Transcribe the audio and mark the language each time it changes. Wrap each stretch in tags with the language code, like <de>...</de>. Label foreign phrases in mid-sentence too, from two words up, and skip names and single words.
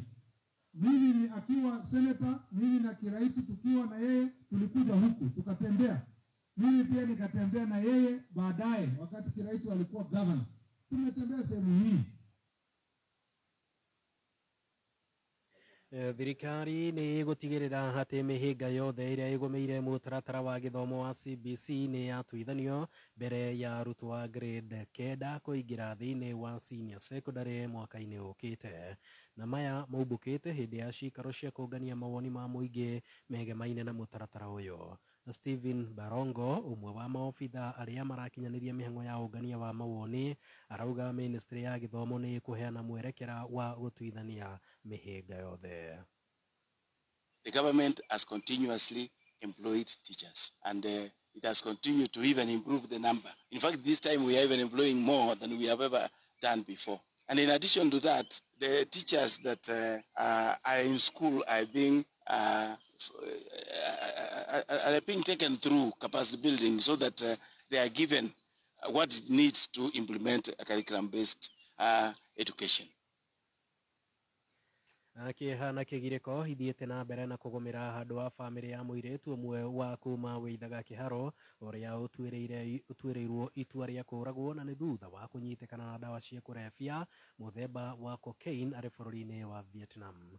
<sw>Mimi akiwa senator, mimi na Kiraitu tukiwa na yeye tulikuja huku tukatembea. Mimi pia nikatembea na yeye baadaye wakati Kiraitu alikuwa governor. Tumetembea sehemu hii.</sw> <ki>Thirikari nĩ ĩgũtigĩrĩra atĩ mĩhĩnga yothe ĩrĩa ĩgũmĩire mũtaratara wa gĩthomo wa CBC nĩ yatuithanio mbere ya arutwo a grade 9 kũingĩra thĩinĩ wa</ki> <en>senior secondary</en> <ki>mwaka-inĩ ũkĩte. Na maya maumbũkĩte hĩndĩ ya cikaro cia kũngania mawoni ma mũingĩ megemaine na mũtaratara ũyũ. Stephen Barongo, ũmwe wa maobitha arĩa marakinyanĩria mĩhang'o ya ũngania wa mawoni, arauga ministry ya gĩthomo nĩ ĩkũheana mwerekera wa gũtuithania mĩhĩnga yothe.</ki> <en>The government has continuously employed teachers and it has continued to even improve the number. In fact, this time we are even employing more than we have ever done before. And in addition to that, the teachers that are in school are being taken through capacity building so that they are given what it needs to implement a curriculum-based education.</en> <ki>Kĩhana kĩgirĩko ithiĩte na mbere na kũgũmĩra handũ wa bamĩrĩ ya mũirĩtu ũmwe wa kuma wĩithaga kĩharo ũrĩa ũtuĩrĩirwo itua rĩa kũragwo na nĩ thutha wa kũnyitĩkana na ndawa cia kũrebia mũthemba wa cocaine arĩ bũrũri-inĩ wa Vietnam.</ki>